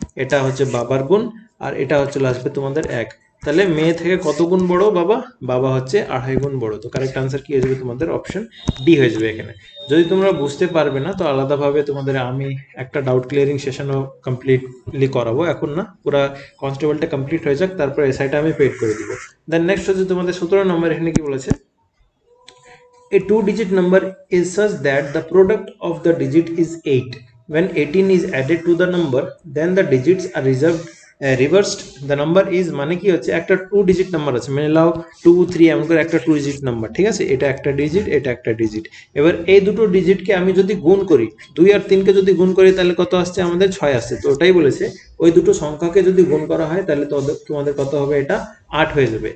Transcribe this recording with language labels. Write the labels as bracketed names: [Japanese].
[Bangla] এটা হচ্ছে বাবার গুণ, আর এটা চলে আসবে তোমাদের 1। তাহলে মেয়ে থেকে কত গুণ বড় বাবা, বাবা হচ্ছে 2.5 গুণ বড়। তো কারেক্ট আনসার কি হয়ে যাবে তোমাদের, অপশন ডি হয়ে যাবে এখানে। যদি তোমরা বুঝতে পারবে না তো আলাদাভাবে তোমাদের আমি একটা ডাউট ক্লিয়ারিং সেশনও কমপ্লিটলি করাবো, এখন না, পুরো কনস্টেবলটা কমপ্লিট হয়ে যাক, তারপর এসআইটা আমি পেড করে দিব। দেন নেক্সট হচ্ছে তোমাদের 17 নম্বর। এখানে কি বলেছে, [English] a two-digit number is such that the product of the digit is 8. When 18 is added to the number, then the digits are reversed. The number is [Bangla] মানে কি হচ্ছে, একটা 2 ডিজিট নাম্বার আছে, মানে নাও 2 3 এমন করে একটা 2 ডিজিট নাম্বার, ঠিক আছে। এটা একটা ডিজিট, এটা একটা ডিজিট। এবার এই দুটো ডিজিটকে আমি যদি গুণ করি, 2 আর 3কে যদি গুণ করি তাহলে কত আসছে, আমাদের 6 আসছে। তো ওটাই বলেছে, ওই দুটো সংখ্যাকে যদি গুণ করা হয় তাহলে তোমাদের কত হবে, এটা 8 হয়ে যাবে।